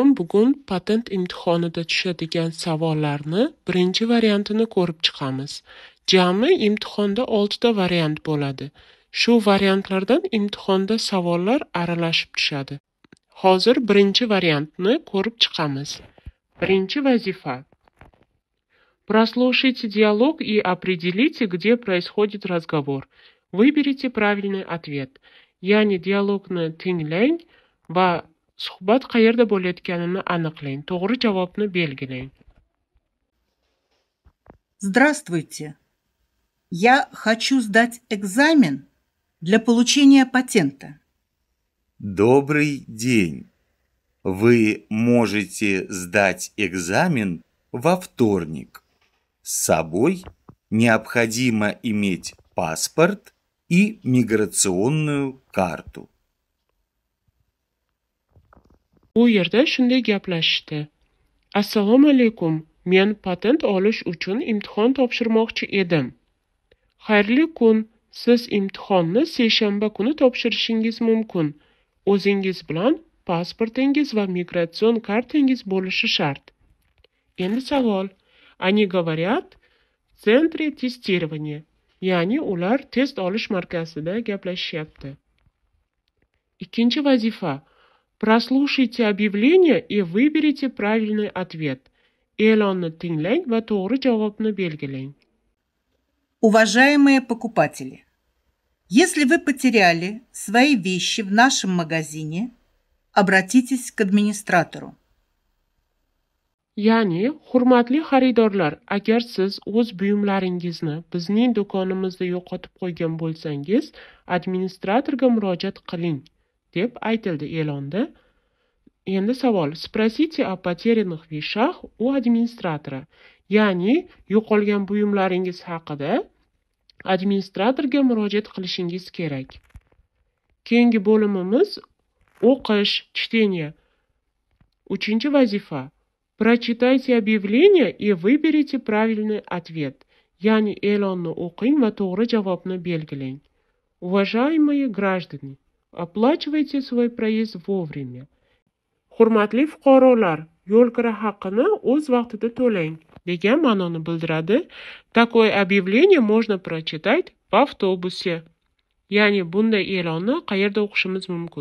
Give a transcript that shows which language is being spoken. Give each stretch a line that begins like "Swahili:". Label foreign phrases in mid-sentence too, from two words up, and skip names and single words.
Uzbek: Bugun patent imtihonida tushadigan savollarni birinchi variantini ko'rib chiqamiz. Jami imtihonda 6 ta variant bo'ladi. Shu variantlardan imtihonda savollar aralashib tushadi. Hozir birinchi variantni ko'rib chiqamiz. Birinchi vazifa.
Russian: Прослушайте диалог и определите, где происходит разговор. Выберите правильный ответ.
Uzbek: Ya'ni dialogni tinglang va suhbat qayerda bo'layotganini aniqlang. To'g'ri javobni belgilang.
Russian: Здравствуйте. Я хочу сдать экзамен для получения патента. Добрый день. Вы можете сдать экзамен во вторник. С собой необходимо иметь паспорт и миграционную карту.
Uzbek: Bu yerda shunday gaplashishdi. Assalomu alaykum. Men patent olish uchun imtihon topshirmoqchi edim. Xayrli kun. Siz imtihonni seshanba kuni topshirishingiz mumkin. O'zingiz bilan pasportingiz va migratsion kartangiz bo'lishi shart. Endi savol.
Russian: Они говорят в центре тестирования.
Uzbek: Ya'ni ular test olish markazida gaplashyapti. Ikkinchi vazifa.
Russian: Прослушайте объявление и выберите правильный ответ.
Uzbek: E'lonni tinglang va to'g'ri javobni belgilang.
Russian: Уважаемые покупатели, если вы потеряли свои вещи в нашем магазине, обратитесь к администратору.
Uzbek: Ya'ni, hurmatli xaridorlar, agar siz o'z buyumlaringizni bizning do'konimizda yo'qotib qo'ygan bo'lsangiz, administratorga murojaat qiling, deb aytildi e'londa. Endi savol.
Russian: Sпросите о потерянных вещах у администратора.
Uzbek: Ya'ni, yo'qolgan buyumlaringiz haqida administratorga murojaat qilishingiz kerak. Keyingi bo'limimiz o'qish, чтение. Uchinchi vazifa.
Russian: Прочитайте объявление и выберите правильный ответ.
Uzbek: Ya'ni, e'lonni o'qing va to'g'ri javobni belgilang.
Russian: Уважаемые граждане, оплачивайте свой проезд вовремя.
Uzbek: Hurmatli fuqarolar, yo'l kira haqqini o'z vaqtida to'lang degan ma'noni bildiradi.
Russian: Такое объявление можно прочитать в автобусе.
Uzbek: Ya'ni bunday e'lonni qayerda o'qishimiz mumkin?